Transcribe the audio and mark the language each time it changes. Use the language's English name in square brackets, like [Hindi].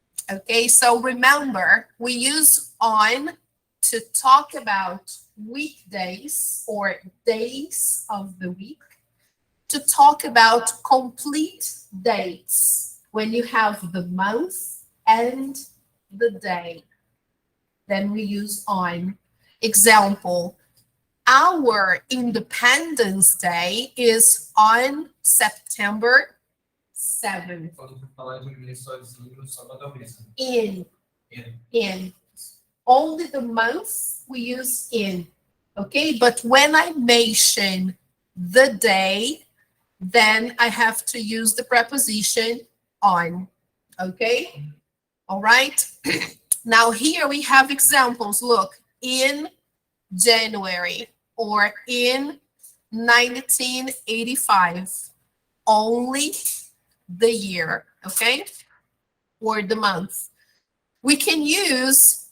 [English] Okay, so remember, we use on to talk about weekdays or days of the week, to talk about complete dates when you have the month and the day. Then we use on. Example, our Independence Day is on September 7th. [Portuguese] Quando for falar de inglês sozinho, só na cabeça. [English] In. Only the months we use in, okay? But when I mention the day, then I have to use the preposition on, okay? All right? Now here we have examples. Look, in January or in 1985, only the year, okay? Or the month. We can use